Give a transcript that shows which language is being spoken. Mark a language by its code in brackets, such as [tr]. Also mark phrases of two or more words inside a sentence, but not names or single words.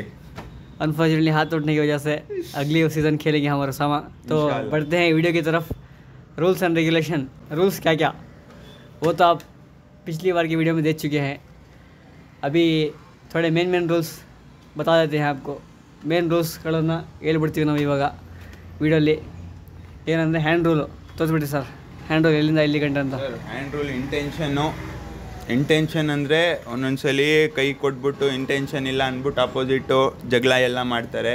[hi] अनफॉर्चुनेटली हाथ टूटने की वजह से अगली सीज़न खेलेंगे हमारे सामा। तो बढ़ते हैं वीडियो की तरफ। [en] rules and regulation, [hi] रूल्स क्या क्या वो तो आप पिछली बार की वीडियो में देख चुके हैं। अभी थोड़े [en] main rules [hi] बता देते हैं आपको। [kn] ಮೇನ್ ರೂಲ್ಸ್ಗಳನ್ನು ಹೇಳ್ಬಿಡ್ತೀವಿ ನಾವು ಇವಾಗ ವಿಡಿಯೋಲಿ. ಏನಂದರೆ [en] hand rule [kn] ತೋರಿಸ್ಬಿಡಿ ಸರ್. [en] hand rule [kn] ಎಲ್ಲಿಂದ ಎಲ್ಲಿ ಗಂಟೆ ಅಂತ. [en] hand rule intention [kn] ಅಂದರೆ ಒಂದೊಂದ್ಸಲಿ ಕೈ ಕೊಟ್ಬಿಟ್ಟು ಇಂಟೆನ್ಷನ್ ಇಲ್ಲ ಅಂದ್ಬಿಟ್ಟು ಅಪೋಸಿಟು ಜಗಳ ಎಲ್ಲ ಮಾಡ್ತಾರೆ.